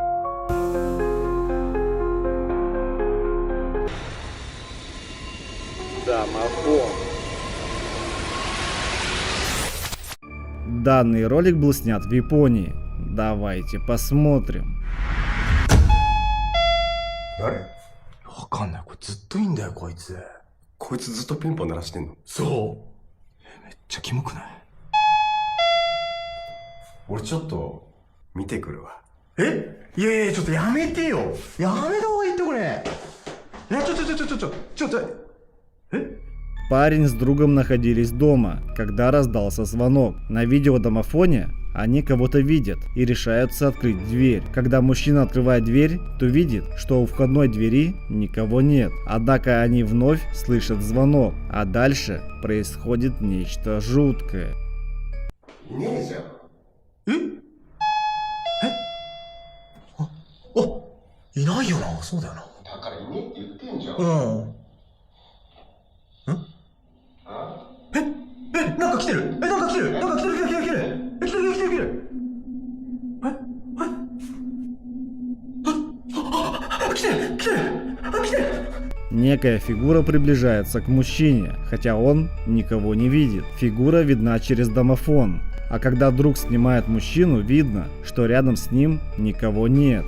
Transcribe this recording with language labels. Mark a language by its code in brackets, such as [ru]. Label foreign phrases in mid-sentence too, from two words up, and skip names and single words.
[ru] Домофон. Данный ролик был снят в Японии. Давайте посмотрим. [ja] 誰？わかんない。これずっといいんだよ、こいつ。こいつずっとピンポン鳴らしてんの？そう。めっちゃキモくない？俺ちょっと見てくるわ。え？いやいや、ちょっとやめてよ。やめた方がいいってこれ。ちょっと。 [ru] Парень с другом находились дома, когда раздался звонок. На видеодомофоне они кого-то видят и решаются открыть дверь. Когда мужчина открывает дверь, то видит, что у входной двери никого нет. Однако они вновь слышат звонок, а дальше происходит нечто жуткое. [ja] いねえじゃん。いないよな。そうだよな。だからいねえって言ってんじゃん。うん。なんか来てる。なんか来てる。 [ru] Некая фигура приближается к мужчине, хотя он никого не видит. Фигура видна через домофон. А когда друг снимает мужчину, видно, что рядом с ним никого нет.